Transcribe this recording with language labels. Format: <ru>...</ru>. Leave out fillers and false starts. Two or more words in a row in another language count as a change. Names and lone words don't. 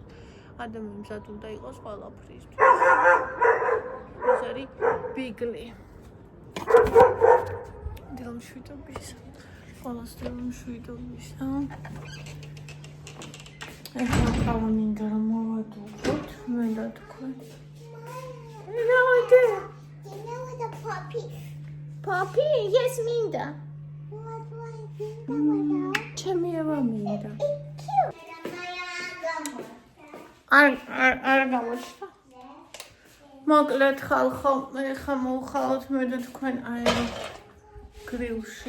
<ka>ადამიანი მზად უნდა იყოს ყველაფრისთვის. ეს არის ბიგლი. დილმშვიდობისა. ყველას დილმშვიდობისა. ეხლა ხავა მინდა რომ მოვადუღოთ, მე და თქვენ.</ka> <en>You know what a puppy? Puppy? Yes,</en> <ka>მინდა. ჩემი ევა მინდა. არ გამოჩნდა. მოკლედ ხალხო, ეხლა მოვხალოთ მე და თქვენ აერო გრილში.</ka>